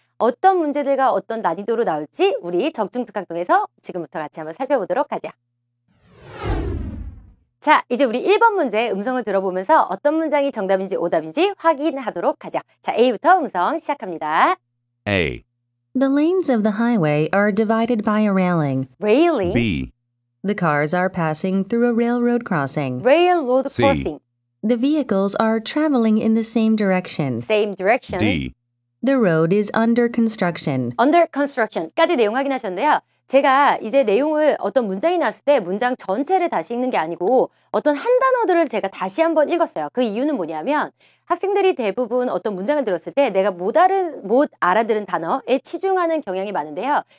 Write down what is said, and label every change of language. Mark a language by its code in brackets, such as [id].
[ko] 어떤 문제들과 어떤 난이도로 나올지 우리 적중특강 통해서 지금부터 같이 한번 살펴보도록 하죠. 자, 이제 우리 1번 문제 음성을 들어보면서 어떤 문장이 정답인지 오답인지 확인하도록 하죠. 자, A부터 음성 시작합니다. [en] A. The lanes of the highway are divided by a railing. Railing, B. The cars are passing through a railroad crossing. railroad C. crossing, The vehicles are traveling in the same direction. same direction, D. The road is under construction. [ko] under construction까지 내용 확인하셨는데요. 제가 이제 내용을 어떤 문장이 나왔을 때 문장 전체를 다시 읽는 게 아니고 어떤 한 단어들을 제가 다시 한번 읽었어요. 그 이유는 뭐냐면 학생들이 대부분 어떤 문장을 들었을 때 내가 못 알아들은 단어에 치중하는 경향이 많은데요.